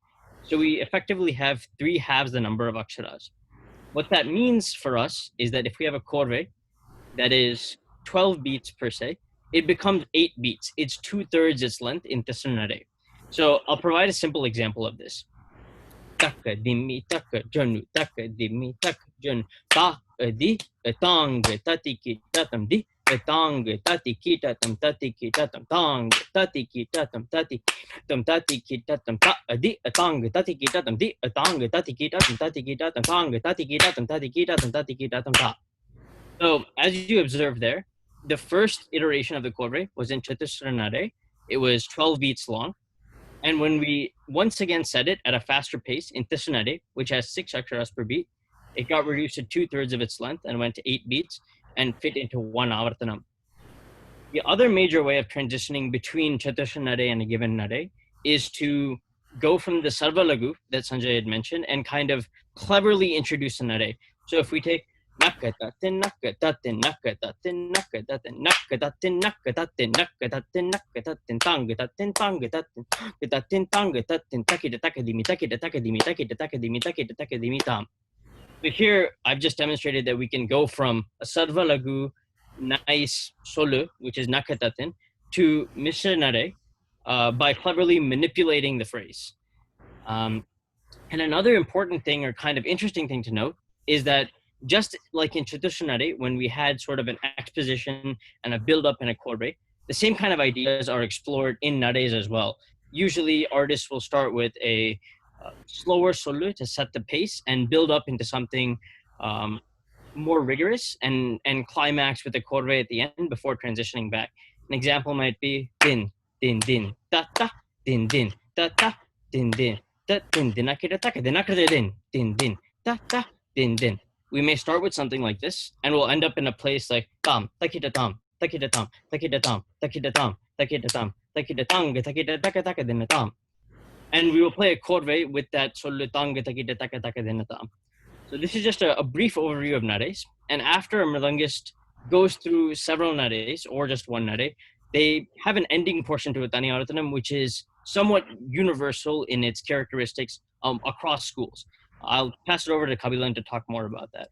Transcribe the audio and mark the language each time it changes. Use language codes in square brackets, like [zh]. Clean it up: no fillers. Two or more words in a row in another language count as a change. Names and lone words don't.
[en] So we effectively have 3 halves the number of aksharas. What that means for us is that if we have a korve that is 12 beats per se, it becomes 8 beats. It's 2/3 its length in Tisra nade. So I'll provide a simple example of this. Taka dimi taka jonu taka dimi taka jonu ta di tang tatiki tatam di tang tatiki tatam tatiki tatam tang tatiki tatam tati tam tatiki tatam ta di tang tatiki tatam di tang tatiki tatam tatiki tatam tang tatiki tatam tatiki tatam tatiki tatam ta. So as you observe there, the first iteration of the korve was in Chatusra nade. It was 12 beats long. And when we once again set it at a faster pace in Tishanade, which has 6 aksharas per beat, it got reduced to 2/3 of its length and went to 8 beats and fit into 1 avartanam. The other major way of transitioning between Chatusha Nade and a given Nade is to go from the Sarva Lagu that Sanjay had mentioned and kind of cleverly introduce a Nade. So if we take nakatatin nakatatin nakatatin nakatatin nakatatin nakatatin nakatatin nakatatin tangatatin tangatatin nakatatin tangatatin takita takadimi takita takadimi takita takadimi takita takadimi tam. So here I've just demonstrated that we can go from a Sarva Lagu nice solu, which is nakatatin, to mishanare by cleverly manipulating the phrase. And another important thing or kind of interesting thing to note is that just like in Chatushanare, when we had sort of an exposition and a build-up and a korbe, the same kind of ideas are explored in nares as well. Usually artists will start with a slower solu to set the pace and build up into something more rigorous and climax with the korve at the end before transitioning back. An example might be din, din, din, da, da, din, din, da, da, din, din, da, din, din, akira, taka, din, akira, din, din, din, da, da, din, din. We may start with something like this, and we'll end up in a place like tam, takita tam, takita tam, takita tam, takita tam, takita tam, takita tanga, takita taka, taka, din, tam. And we will play a korve with that solu tanga, takita taka, taka, din, tam. So this is just a brief overview of nares. And after a mridangist goes through several nares or just one nare, they have an ending portion to a Tani Aratanam, which is somewhat universal in its characteristics across schools. I'll pass it over to Kabilan to talk more about that.